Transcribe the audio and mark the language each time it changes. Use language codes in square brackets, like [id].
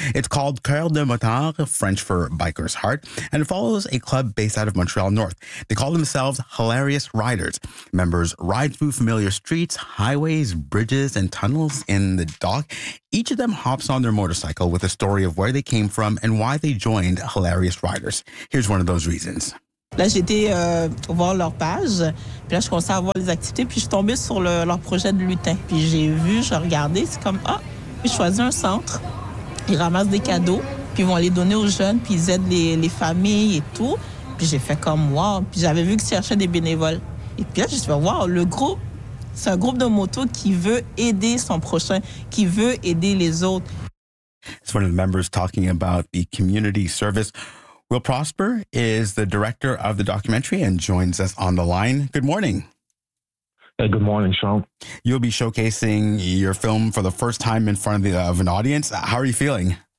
[en] It's called Cœur de Motard, French for biker's heart, and it follows a club based out of Montreal North. They call themselves Hilarious Riders. Members ride through familiar streets, highways, bridges, and tunnels in the dock. Each of them hops on their motorcycle with a story of where they came from and why they joined Hilarious Riders. Here's one of those reasons. [fr] Là, j'ai été voir leur page, puis là, je commençais à voir les activités, puis je suis tombée sur leur projet de lutin. Puis j'ai vu, j'ai regardé, c'est comme, ah, oh. Puis je choisis un centre, ils ramassent des cadeaux, puis ils vont les donner aux jeunes, puis ils aident les familles et tout. Puis j'ai fait comme, wow, puis j'avais vu qu'ils cherchaient des bénévoles. Et puis là, je me suis dit, wow, le groupe, c'est un groupe de moto qui veut aider son prochain, qui veut aider les autres. [en] It's one of the members talking about the community service. Will Prosper is the director of the documentary and joins us on the line. Good morning. Good morning, Sean. You'll be showcasing your film for the first time in front of an audience. How are you feeling?